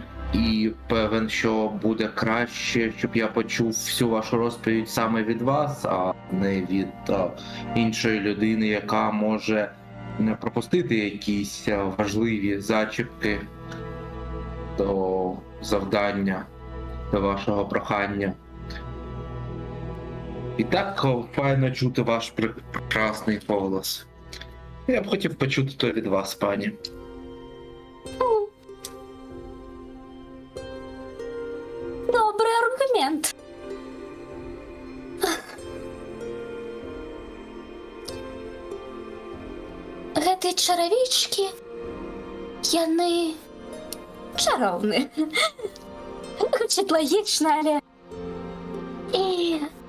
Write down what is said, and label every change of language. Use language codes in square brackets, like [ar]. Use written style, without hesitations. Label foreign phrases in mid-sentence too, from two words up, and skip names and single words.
[uk] І певен, що буде краще, щоб я почув всю вашу розповідь саме від вас, а не від іншої людини, яка може не пропустити якісь важливі зачіпки до завдання, до вашого прохання. І так файно чути ваш прекрасний голос. Я б хотів почути то від вас, пані. Добрий аргумент. [be] Гэты чаравічкі, яны чароўны. Гучыць лагічна, але... І...